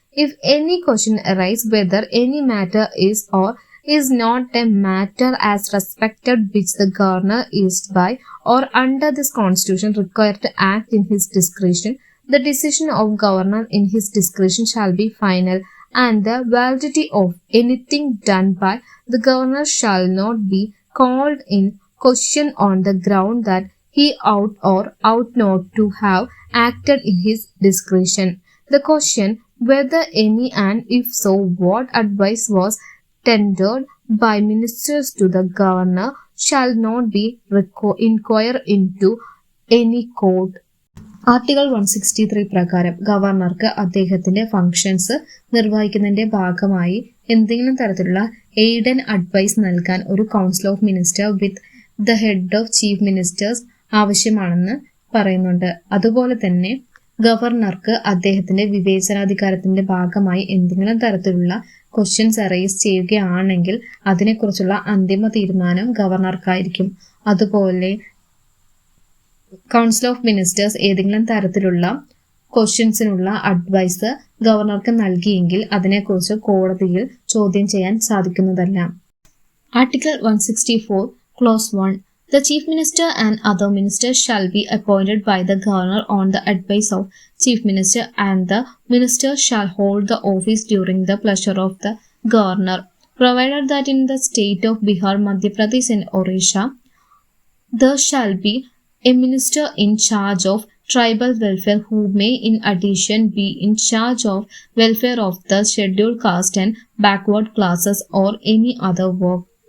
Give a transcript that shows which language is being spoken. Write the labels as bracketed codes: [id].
[en] If any question arises whether any matter is or is not a matter as respected which the governor is by or under this constitution required to act in his discretion, the decision of governor in his discretion shall be final, and the validity of anything done by the governor shall not be called in question on the ground that he ought or ought not to have acted in his discretion. The question whether any and if so what advice was tendered by ministers to the governor shall not be inquired into any court. [ml] Article 163 പ്രകാരം ഗവർണർക്ക് അദ്ദേഹത്തിന്റെ functions നിർവഹിക്കുന്നതിന്റെ ഭാഗമായി എന്തെങ്കിലും തരത്തിലുള്ള [en] aid and advice [ml] നൽകാൻ ഒരു [en] council of minister with the head of chief ministers [ml] ആവശ്യമാണെന്ന് പറയുന്നുണ്ട്. അതുപോലെ തന്നെ ഗവർണർക്ക് അദ്ദേഹത്തിന്റെ വിവേചനാധികാരത്തിന്റെ ഭാഗമായി എന്തെങ്കിലും തരത്തിലുള്ള [en] questions arise [ml] ചെയ്യുകയാണെങ്കിൽ അതിനെക്കുറിച്ചുള്ള അന്തിമ തീരുമാനം ഗവർണർക്കായിരിക്കും. അതുപോലെ കൗൺസിൽ ഓഫ് മിനിസ്റ്റേഴ്സ് ഏതെങ്കിലും തരത്തിലുള്ള ക്വസ്റ്റ്യൻസിനുള്ള അഡ്വൈസ് ഗവർണർക്ക് നൽകിയെങ്കിൽ അതിനെക്കുറിച്ച് കോടതിയിൽ ചോദ്യം ചെയ്യാൻ സാധിക്കുന്നതല്ല. [en] Article 164 clause 1. The chief minister and other ministers shall be appointed by the governor on the advice of chief minister, and the minister shall hold the office during the pleasure of the governor, provided that in the state of Bihar, Madhya Pradesh and Orissa there shall be a minister in charge of tribal welfare who may in addition be in charge of welfare of the scheduled caste and backward classes or any other work.